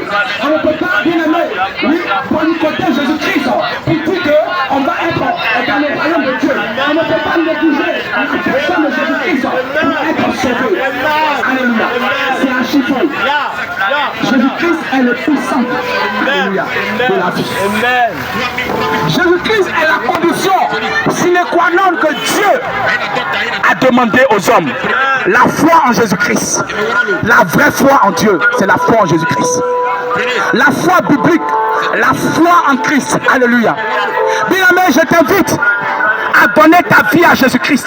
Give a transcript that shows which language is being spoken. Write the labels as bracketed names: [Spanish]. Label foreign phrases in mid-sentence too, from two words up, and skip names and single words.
[French] On ne peut pas, bien aimé, oui, boycotter Jésus-Christ pour dire qu'on va être dans le royaume de Dieu. On ne peut pas négliger la personne de Jésus-Christ pour être sauvé. Alléluia. C'est un chiffre. Jésus-Christ est le puissant. Alléluia. De la vie. Jésus-Christ est la condition [Latin] sine qua non [French] que Dieu a demandé aux hommes. La foi en Jésus-Christ. La vraie foi en Dieu, c'est la foi en Jésus-Christ. La foi biblique, la foi en Christ. Alléluia. Bien-aimé, je t'invite à donner ta vie à Jésus-Christ.